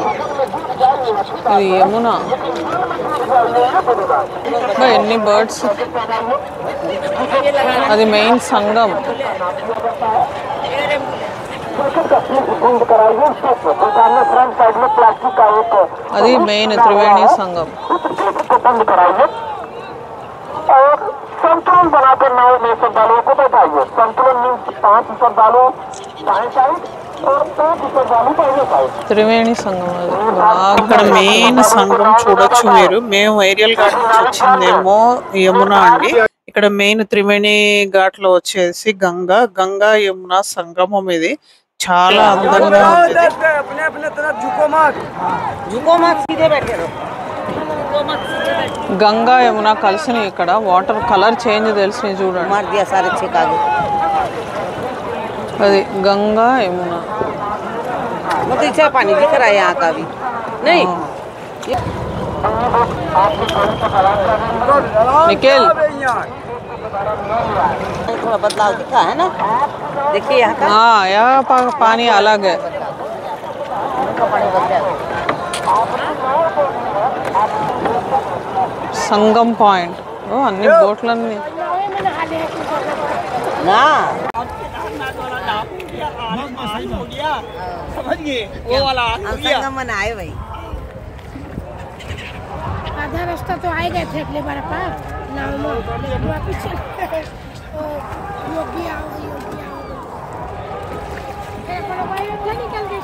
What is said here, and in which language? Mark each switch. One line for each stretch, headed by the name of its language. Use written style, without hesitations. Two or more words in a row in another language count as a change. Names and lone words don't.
Telugu: ఇది యమున. ఎన్ని బర్డ్స్. అది మెయిన్ సంగం. అది మెయిన్ త్రివేణి సంగం.
Hindi: संतुलन बनाकर नाव में श्रद्धालुओं को बैठाइए। संतुलन मीन्स 5 श्रद्धालु दाएं साइड और 5 श्रद्धालु पहले साइड।
Telugu: త్రివేణి సంగం అది. అక్కడ మెయిన్ సంగం చూడొచ్చు మీరు. మేము ఏరియల్ ఘాట్ నుంచి వచ్చిందేమో యమున అండి. ఇక్కడ మెయిన్ త్రివేణి ఘాట్ లో వచ్చేసి గంగా యమున సంగమం. ఇది చాలా అందంగా ఉంది. గంగా యమున కలిసినాయి. ఇక్కడ
English: water colour change
Telugu: తెలిసినాయి చూడండి. అది గంగా యమున.
Hindi: पानी दिख रहा है यहाँ का भी नहीं निखिल थोड़ा बदलाव दिखा है ना। देखिए यहाँ का हाँ यहाँ पानी अलग है.
Telugu: సంగం పాయింట్. అన్ని బోట్లన్నీ
Hindi: ना वो वाला संगम में आए भाई आधा रास्ता तो आए गए थे अगले बार पास नाव में वापिस योगी आओ निकल